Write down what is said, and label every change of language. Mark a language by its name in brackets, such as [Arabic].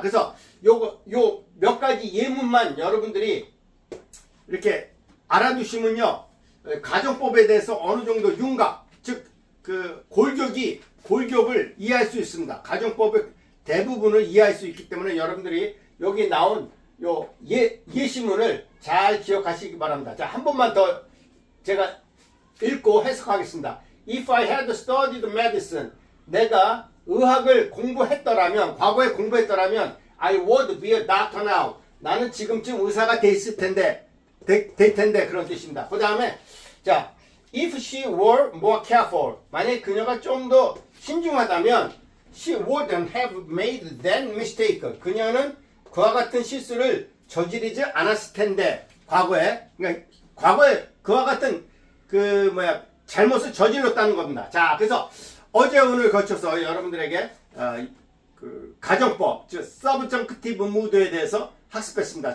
[Korean] 그래서 요 몇 가지 예문만 여러분들이 이렇게 알아두시면요 가정법에 대해서 어느 정도 윤곽, 즉 그 골격을 이해할 수 있습니다. 가정법의 대부분을 이해할 수 있기 때문에 여러분들이 여기 나온 요 예시문을 잘 기억하시기 바랍니다. 자, 한 번만 더 제가 읽고 해석하겠습니다. [English] If I had studied medicine, [Korean] 내가 의학을 공부했더라면, 과거에 공부했더라면, [English] I would be a doctor now. [Korean] 나는 지금쯤 의사가 될 텐데 그런 뜻입니다. 그 다음에 자, [English] if she were more careful, [Korean] 만약에 그녀가 좀 더 신중하다면, [English] she wouldn't have made that mistake. [Korean] 그녀는 그와 같은 실수를 저지르지 않았을 텐데, 과거에 그와 같은 잘못을 저질렀다는 겁니다. 자, 그래서 어제 오늘 거쳐서 여러분들에게 그 가정법, 즉 서브정크티브 무드에 대해서 학습했습니다.